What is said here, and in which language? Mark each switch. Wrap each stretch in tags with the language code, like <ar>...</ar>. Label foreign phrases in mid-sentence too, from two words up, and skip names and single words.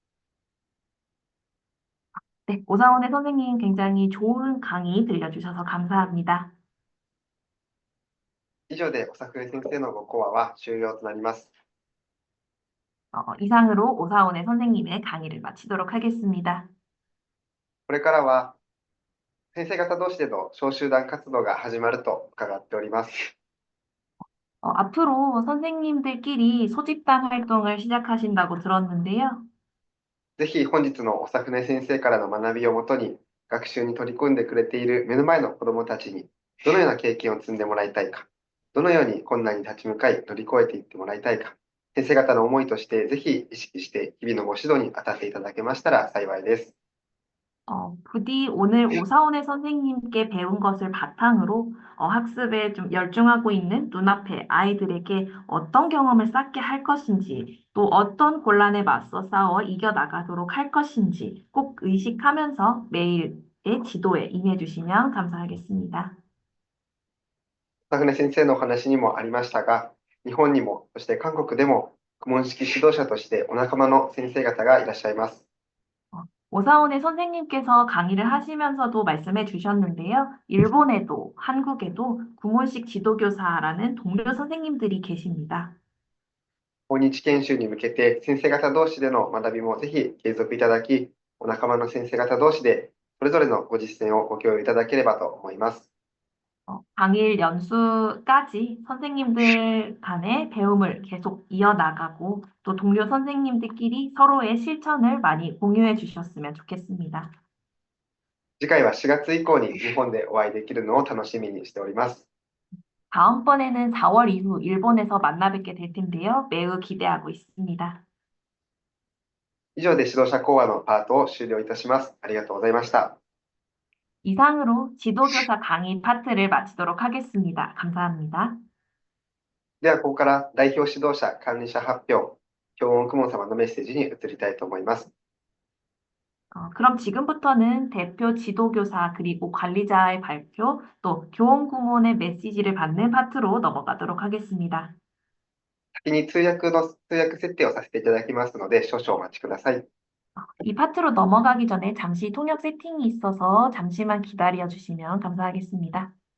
<ko>네, 오사원의 선생님 굉장히 좋은 강의 들려주셔서 감사합니다.</ko> <ja>以上で長船先生のご講話は終了となります。</ja> <ko>이상으로 오사원의 선생님의 강의를 마치도록 하겠습니다.</ko> <ja>これからは先生方同士での小集団活動が始まると伺っております。</ja> <ko>앞으로 선생님들끼리 소집단 활동을 시작하신다고 들었는데요.</ko> <ja>ぜひ本日の長船先生からの学びをもとに学習に取り組んでくれている目の前の子どもたちにどのような経験を積んでもらいたいか、どのように困難に立ち向かい乗り越えていってもらいたいか、先生方の思いとしてぜひ意識して日々のご指導に当たっていただけましたら幸いです。</ja> <ko>부디 오늘 오사원의 선생님께 배운 것을 바탕으로 학습에 좀 열중하고 있는 눈앞의 아이들에게 어떤 경험을 쌓게 할 것인지 또 어떤 곤란에 맞서 싸워 이겨나가도록 할 것인지 꼭 의식하면서 매일의 지도에 임해주시면 감사하겠습니다.</ko> <ja>長船先生のお話にもありましたが、日本にもそして韓国でも公文式指導者としてお仲間の先生方がいらっしゃいます。</ja> <ko>오사원의 선생님께서 강의를 하시면서도 말씀해 주셨는데요. 일본에도 한국에도 구몬식 지도교사라는 동료 선생님들이 계십니다.</ko> <ja>訪日研修に向けて先生方同士での学びもぜひ継続いただき、お仲間の先生方同士でそれぞれのご実践をご共有いただければと思います。</ja> <ko>당일 연수까지 선생님들 간의 배움을 계속 이어나가고 또 동료 선생님들끼리 서로의 실천을 많이 공유해 주셨으면 좋겠습니다.</ko> <ja>次回は4月以降に日本でお会いできるのを楽しみにしております。</ja> <ko>다음번에는 4월 이후 일본에서 만나 뵙게 될 텐데요. 매우 기대하고 있습니다.</ko> <ja>以上で指導者講話のパートを終了いたします。ありがとうございました。</ja> <ko>이상으로 지도교사 강의 파트를 마치도록 하겠습니다. 감사합니다.</ko> <ja>では、ここから代表指導者、管理者発表、京音公文様のメッセージに移りたいと思います。</ja> <ko>그럼 지금부터는 대표 지도교사 그리고 관리자의 발표 또 교원顧問의 메시지를 받는 파트로 넘어가도록 하겠습니다.</ko> <ja>先に通訳設定をさせていただきますので、少々お待ちください。</ja> <ko>이 파트로 넘어가기 전에 잠시 통역 세팅이 있어서 잠시만 기다려 주시면 감사하겠습니다.</ko>